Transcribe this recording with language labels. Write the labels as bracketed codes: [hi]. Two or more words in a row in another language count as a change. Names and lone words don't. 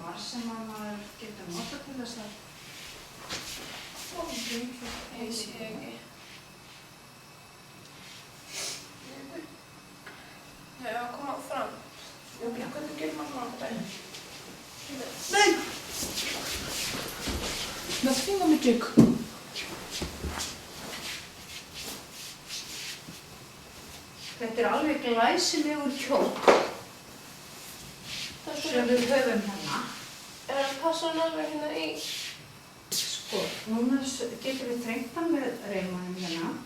[is] sem að maður getur nota til þess að Ég sé ekki. Já, koma fram. Já, Hvernig gerir maður svona á daginn? Nei! [en] Nothing on the jig. [is] Þetta er alveg glæsilegur kjól sem við höfum hérna. Passa hann alveg hérna í? Sko, núna getum við þrengt hann með reimunum hérna.